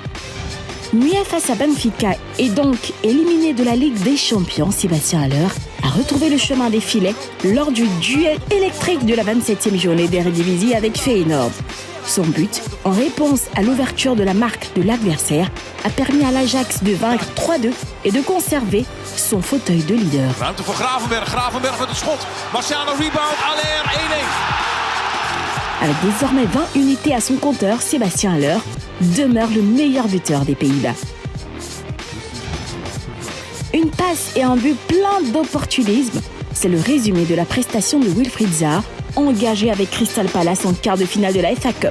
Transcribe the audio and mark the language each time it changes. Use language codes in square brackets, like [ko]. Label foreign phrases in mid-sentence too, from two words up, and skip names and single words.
[fr] Muet face à Benfica et donc éliminé de la Ligue des Champions, Sébastien Haller a retrouvé le chemin des filets lors du duel électrique de la 27e journée d'Eredivisie avec Feyenoord. Son but, en réponse à l'ouverture de la marque de l'adversaire, a permis à l'Ajax de vaincre 3-2 et de conserver son fauteuil de leader. [nl] Ruimte voor Gravenberg. Gravenberg met een schot. Marciano rebound. Haller 1-1. [fr] Avec désormais 20 unités à son compteur, Sébastien Haller demeure le meilleur buteur des Pays-Bas. Une passe et un but plein d'opportunisme, c'est le résumé de la prestation de Wilfried Zaha, engagé avec Crystal Palace en quart de finale de la FA Cup.